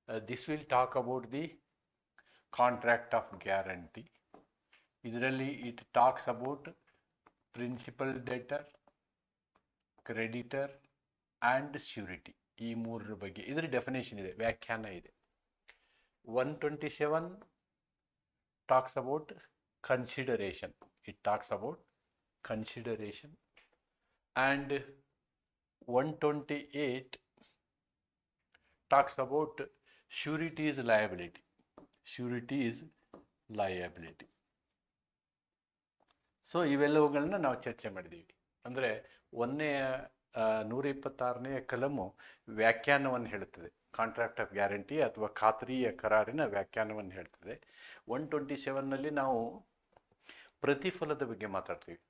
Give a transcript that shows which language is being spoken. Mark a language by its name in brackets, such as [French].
[English] This will talk about the contract of guarantee. ಇದರಲ್ಲಿ it talks about principal debtor, creditor and surety. [Kannada] ಈ 3 ಬಗ್ಗೆ ಇದರ definition ಇದೆ, ವ್ಯಾಖ್ಯಾನ ಇದೆ. [English] 127 talks about consideration. It talks about consideration. And 128 talks about surety is liability. Surety is liability. [Kannada] So ಇವೆಲ್ಲವುಗಳನ್ನ ನಾವು ಚರ್ಚೆ ಮಾಡಿದ್ದೀವಿ. ಅಂದರೆ 126ನೇ ಕಲಮು ವ್ಯಾಖ್ಯಾನವನ್ನು ಹೇಳುತ್ತದೆ. ಕಾಂಟ್ರಾಕ್ಟ್ ಆಫ್ ಗ್ಯಾರಂಟಿ ಅಥವಾ ಖಾತ್ರಿಯ ಕರಾರಿನ ವ್ಯಾಖ್ಯಾನವನ್ನು ಹೇಳ್ತದೆ. 127ನಲ್ಲಿ ನಾವು ಪ್ರತಿಫಲದ ಬಗ್ಗೆ ಮಾತಾಡ್ತೀವಿ.